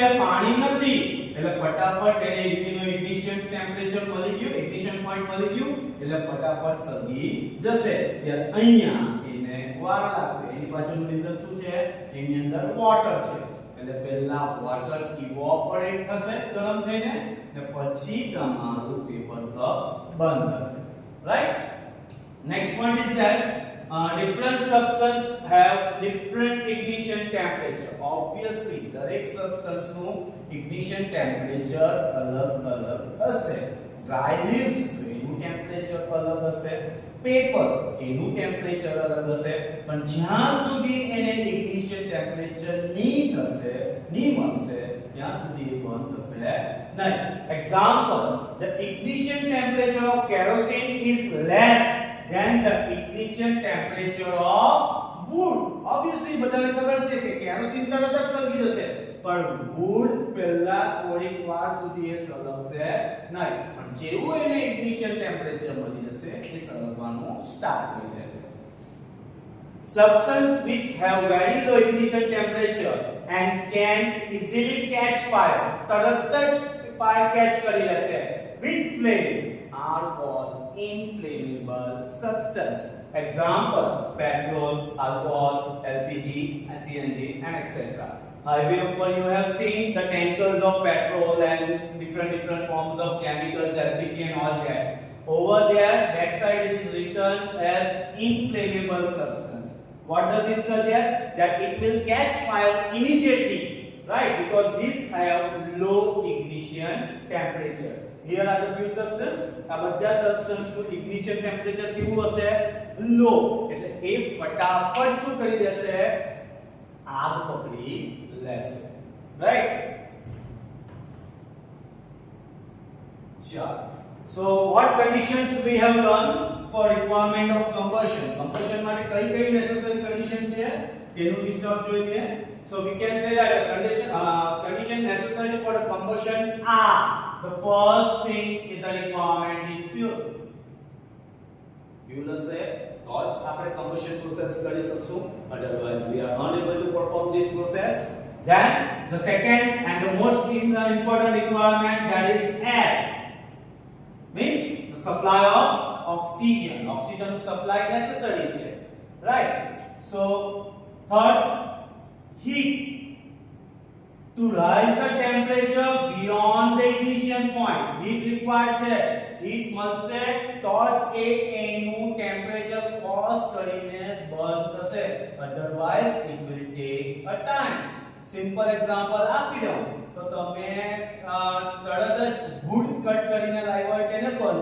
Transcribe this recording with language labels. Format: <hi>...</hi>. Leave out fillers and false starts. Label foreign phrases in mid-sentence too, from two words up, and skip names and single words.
<gu>પાણી નથી, એટલે ફટાફટ એને એનું</gu> <en>ignition temperature</en> <gu>મળી ગયું,</gu> <en>ignition point</en> <gu>મળી ગયું, એટલે ફટાફટ સળગી જશે. ત્યારે અહીંયા એને વાર લાગશે. એની પાછળનું રીઝન શું છે? એની અંદર વોટર છે, એટલે પહેલા</gu> <en>water evaporate</en> <gu>થશે ગરમ થઈને ને પછી તમારું</gu> <en>paper cup</en> <gu>બંધ થશે.</gu> <en>Right? Next point is that different substance have different ignition temperature.</en> <gu>Obviously દરેક substance નું</gu> <en>ignition temperature</en> <gu>અલગ-અલગ હશે.</gu> <en>Dry leaves</en> <gu>એનું temperature અલગ હશે, પેપર એનું temperature અલગ હશે, પણ જ્યાં સુધી એને</gu> <en>ignition temperature</en> <gu>ની મળશે ત્યાં સુધી એ બંધ થશે નહીં.</gu> <en>Example, the ignition temperature of kerosene is less than the ignition temperature of wood.</en> <gu>Obviously બધાને ખબર છે કે કેરોસીન તરત જ સળગી જશે, પણ wood પહેલા થોડીક વાર સુધી એ સળગશે નહીં. પણ જેવું એને</gu> <en>ignition temperature</en> <gu>મળી જશે એ સળગવાનું સ્ટાર્ટ કરી દેશે.</gu> <en>Substance which have very low ignition temperature and can easily catch fire,</en> <gu>તરત જ</gu> <en>fire catch</en> <gu>કરી લેશે</gu> <en>with flame, are called inflammable substance. Example, petrol, alcohol, LPG, CNG and etc. Highway upper you have seen the tankers of petrol and different forms of chemicals, LPG and all that. Over there backside it is written as inflammable substance. What does it suggest? That it will catch fire immediately, right? Because these have low ignition temperature. Here are the few substances.</en> <gu>આ બધા substance નું</gu> <en>ignition temperature</en> <gu>કેવું હશે? Low. એટલે એટલે એ ફટાફટ શું કરી દેશે આગ પકડી લેશે રાઈટ ચાલો</gu> <en>so what conditions we have done for requirement of combustion</en> <gu>માટે કઈ</gu> <en>necessary condition</en> <gu>છે તેનું</gu> <en>list out જોઈએ so we can say that the condition necessary for the combustion are the first thing is the requirement is fuel</en> <gu>હશે તો જ આપણે</gu> <en>combustion process</en> <gu>કરી શકશું</gu> <en>otherwise we are unable to perform this process then the second and the most important requirement that is air means the supply of oxygen supply necessary છે right so third heat to rise the temperature beyond the ignition point heat required</en> <gu>છે heat મળશે તો જ એનું</gu> <en>temperature cross</en> <gu>કરીને બર્ન થશે</gu> <en>otherwise it will take a time simple example</en> <gu>આપી દઉં તો તમે તરત જ</gu> <en>wood cut</en> <gu>કરીને લાવ્યા હોય તેને બર્ન</gu>